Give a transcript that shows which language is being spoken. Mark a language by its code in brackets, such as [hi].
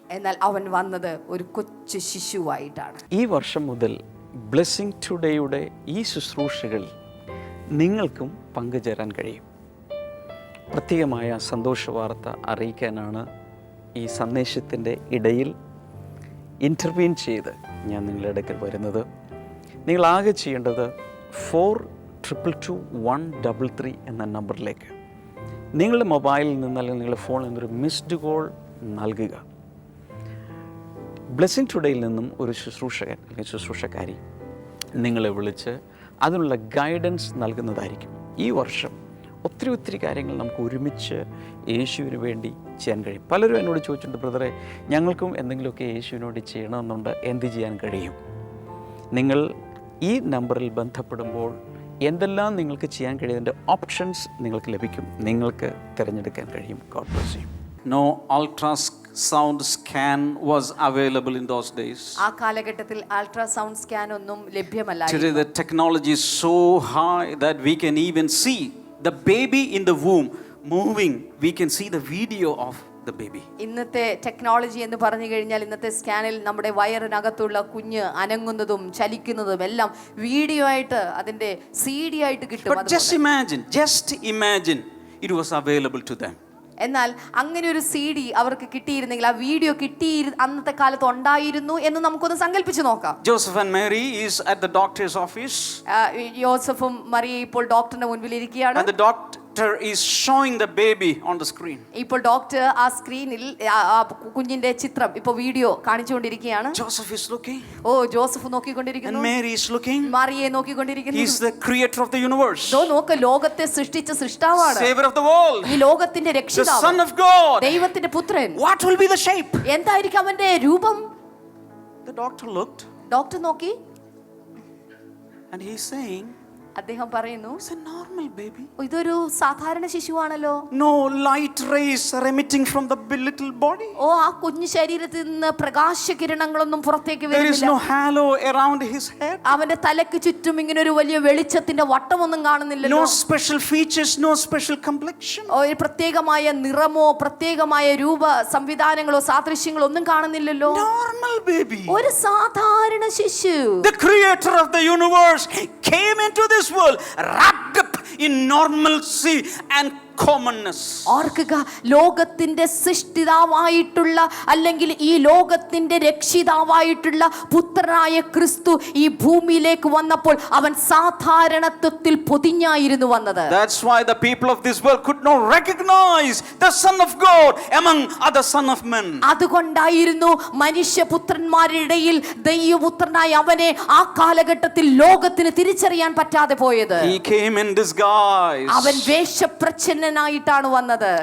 [ml] എന്നാൽ അവൻ വന്നത് ഒരു കൊച്ചു ശിശുവായിട്ടാണ്. ഈ വർഷം മുതൽ ബ്ലെസ്സിംഗ് ടുഡേയുടെ ഈ ശുശ്രൂഷകളിൽ നിങ്ങൾക്കും പങ്കുചേരാൻ കഴിയും. പ്രത്യേകമായ സന്തോഷ വാർത്ത അറിയിക്കാനാണ് ഈ സന്ദേശത്തിൻ്റെ ഇടയിൽ ഇൻ്റർവ്യൂൻ ചെയ്ത് ഞാൻ നിങ്ങളുടെ അടുക്കൽ വരുന്നത്. നിങ്ങളാകെ ചെയ്യേണ്ടത് 422133 എന്ന നമ്പറിലേക്ക് നിങ്ങളുടെ മൊബൈലിൽ നിന്ന് അല്ലെങ്കിൽ നിങ്ങളുടെ ഫോണിൽ നിന്നൊരു മിസ്ഡ് കോൾ നൽകുക. ബ്ലെസ്സിംഗ് ടുഡേയിൽ നിന്നും ഒരു ശുശ്രൂഷകൻ അല്ലെങ്കിൽ ശുശ്രൂഷക്കാരി നിങ്ങളെ വിളിച്ച് അതിനുള്ള ഗൈഡൻസ് നൽകുന്നതായിരിക്കും. ഈ വർഷം ഒത്തിരി കാര്യങ്ങൾ നമുക്ക് ഒരുമിച്ച് യേശുവിന് വേണ്ടി ചെയ്യാൻ കഴിയും. പലരും എന്നോട് ചോദിച്ചിട്ടുണ്ട്, ബ്രദറെ ഞങ്ങൾക്കും എന്തെങ്കിലുമൊക്കെ യേശുവിന് വേണ്ടി ചെയ്യണമെന്നുണ്ട്, എന്ത് ചെയ്യാൻ കഴിയും? നിങ്ങൾ ഈ നമ്പറിൽ ബന്ധപ്പെടുമ്പോൾ എന്തെല്ലാം നിങ്ങൾക്ക് ചെയ്യാൻ കഴിയുന്നതിൻ്റെ ഓപ്ഷൻസ് നിങ്ങൾക്ക് ലഭിക്കും, നിങ്ങൾക്ക് തിരഞ്ഞെടുക്കാൻ കഴിയും. [en] God bless you. No ultrasound scan was available in those days. [ml] ആ കാലഘട്ടത്തിൽ അൾട്രാസൗണ്ട് സ്കാൻ ഒന്നും ലഭ്യമല്ല. [en] Today the technology is so high that we can even see the baby in the womb moving. We can see the video of the baby. [ml] ഇന്നത്തെ technology എന്ന് പറഞ്ഞു കഴിഞ്ഞാൽ ഇന്നത്തെ സ്കാനിൽ നമ്മുടെ വയറിനകത്തുള്ള കുഞ്ഞ് അനങ്ങുന്നതും ചലിക്കുന്നതും എല്ലാം വീഡിയോ ആയിട്ട് അതിന്റെ CD ആയിട്ട് കിട്ടും. [en] But just imagine it was available to them. [ml] എന്നാൽ അങ്ങനെ ഒരു CD അവർക്ക് കിട്ടിയിരുന്നെങ്കിൽ, ആ വീഡിയോ അന്നത്തെ കാലത്ത് ഉണ്ടായിരുന്നു എന്ന് നമുക്കൊന്ന് സങ്കല്പിച്ച് നോക്കാം. [en] Joseph and Mary is at the doctor's office. [ml] യോസഫും മറിയയും ഇപ്പോൾ ഡോക്ടറിന്റെ മുൻപിൽ ഇരിക്കുകയാണ്. [en] And the doctor is showing the baby on the screen. [ml] ഇപ്പോൾ ഡോക്ടർ ആ സ്ക്രീനിൽ കുഞ്ഞിന്റെ ചിത്രം, ഇപ്പോൾ video കാണിച്ചുകൊണ്ടിരിക്കുകയാണ്. [en] Joseph is looking. [ml] Joseph നോക്കിക്കൊണ്ടിരിക്കുന്നു. [en] And Mary is looking. [ml] മറിയയെ നോക്കിക്കൊണ്ടിരിക്കുന്നു. [en] He is the creator of the universe. [ml] നോക്ക്, ലോകത്തെ സൃഷ്ടിച്ച സൃഷ്ടാവാണ്. [en] Savior of the world. [ml] ഈ ലോകത്തിന്റെ രക്ഷിതാവ്. [en] The Son of God. [ml] ദൈവത്തിന്റെ പുത്രൻ. [en] What will be the shape? [ml] എന്തായിരിക്കും അവന്റെ രൂപം? [en] The doctor looked. [ml] ഡോക്ടർ നോക്കി. [en] And he is saying, [ml] അദ്ദേഹം പറയുന്നു, [en] it's a normal baby. [ml] ഇതൊരു സാധാരണ ശിശുവാണല്ലോ. [en] No light rays are emitting from the little body. [ml] ആ കുഞ്ഞു ശരീരത്തിൽ നിന്ന് പ്രകാശകിരണങ്ങളൊന്നും പുറത്തേക്ക് [en] There is [ml] വരുന്നില്ല. [en] no halo around his head. [ml] അവന്റെ തലയ്ക്ക് ചുറ്റും ഇങ്ങനെ ഒരു വലിയ വെളിച്ചത്തിന്റെ വട്ടമൊന്നും കാണുന്നില്ലല്ലോ. [en] No special features, no special complexion. [ml] ഒരു പ്രത്യേകമായ നിറമോ പ്രത്യേകമായ രൂപ സംവിധാനങ്ങളോ സാദൃശ്യങ്ങളോ ഒന്നും കാണുന്നില്ലല്ലോ. [en] Normal baby. [ml] ഒരു സാധാരണ ശിശു. [en] The creator of the universe came into this world wrapped up in normalcy and commonness. [ml] ഓർക്കുക, ലോകത്തിന്റെ സൃഷ്ടിതാവായിട്ടുള്ള അല്ലെങ്കിൽ ഈ ലോകത്തിന്റെ രക്ഷിതാവായിട്ടുള്ള പുത്രനായ ക്രിസ്തു ഈ ഭൂമിയിലേക്ക് വന്നപ്പോൾ അവൻ സാധാരണത്വത്തിൽ പൊതിഞ്ഞായിരുന്നു വന്നത്. [en] That's why the people of this world could not recognize the Son of God among other son of men. [ml] അതുകൊണ്ടായിരുന്നു മനുഷ്യപുത്രന്മാരുടെ ഇടയിൽ ദൈവപുത്രനായ അവനെ ആ കാലഘട്ടത്തിൽ ലോകത്തിന് തിരിച്ചറിയാൻ പറ്റാതെ പോയത്. [en] He came in disguise. [ml] അവൻ വേഷപ്രച്ഛന്നനായിട്ടാണ് വന്നത്.